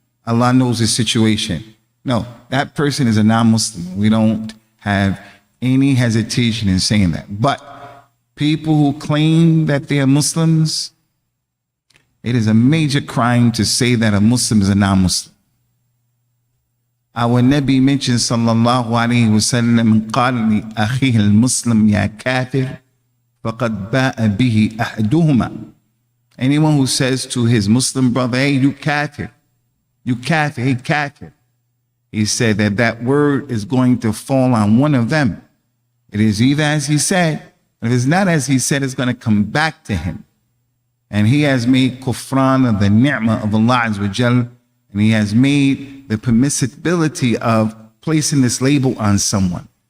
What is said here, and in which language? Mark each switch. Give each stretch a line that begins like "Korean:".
English: Allah knows his situation. No, that person is a non-Muslim. We don't have any hesitation in saying that. But people who claim that they are Muslims, it is a major crime to say that a Muslim is a non-Muslim. Our Nabi mentioned sallallahu alayhi wa sallam,
Arabic: قال لأخيه المسلم يا كافر فقد باء به أحدهما.
English: Anyone who says to his Muslim brother, hey, you kafir, you kafir, hey kafir, he said that word is going to fall on one of them. It is either as he said, but if it's not as he said, it's going to come back to him. And he has made kufran of the ni'mah of Allah Azza wa Jal, and he has made the permissibility of placing this label on someone.